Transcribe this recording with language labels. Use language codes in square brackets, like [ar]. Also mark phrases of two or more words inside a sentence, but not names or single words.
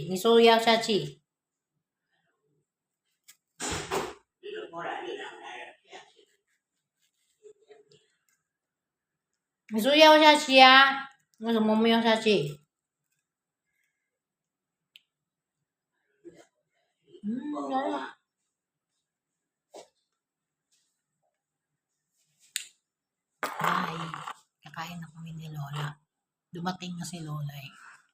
[zh] 你说要下去。你说要下去啊？为什么没有下去？来了。 [tl] Ay, kakain na kami ni Lola. Dumating na si Lola eh.